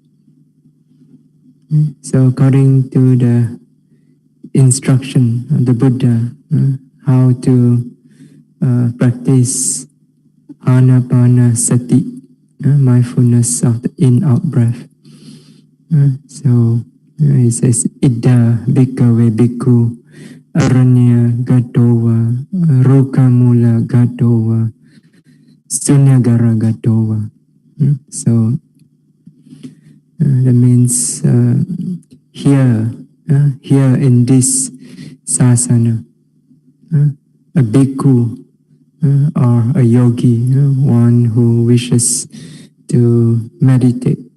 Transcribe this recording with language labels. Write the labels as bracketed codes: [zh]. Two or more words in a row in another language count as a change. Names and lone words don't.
[en] So according to the instruction of the Buddha, how to practice [pi] Anapana Sati, [en] mindfulness of the in-out breath. So it says, [pi] Idda bhikkhave bhikkhu aranya gatova rukamula gatova sunyagara gatova. [en] So that means here in this sasana, a bhikkhu or a yogi, one who wishes to meditate,